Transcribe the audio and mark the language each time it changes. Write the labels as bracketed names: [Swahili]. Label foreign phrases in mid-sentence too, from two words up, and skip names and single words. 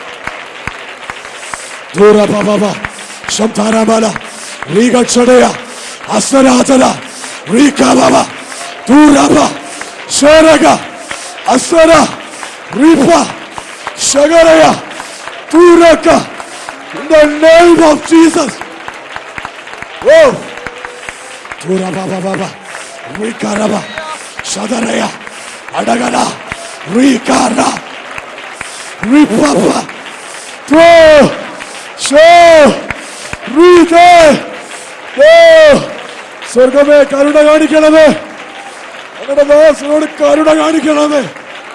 [English] Dura baba, Shantara bala, Riga Chadaya, Asaratala, Rika baba, Duraba, Sharaga, Asara, Ripa, Shagaraya, Turaka, in the name of Jesus. Oh, Turaba baba, Rika raba, Shadaraya, Adagana, Rikara, Ripapa, Throw, Show, Rite, [Malayalam] സ്വർഗമേ കരുണ കാണിക്കണമേ, ഞങ്ങളുടെ ദാസനോട് കരുണ കാണിക്കണമേ.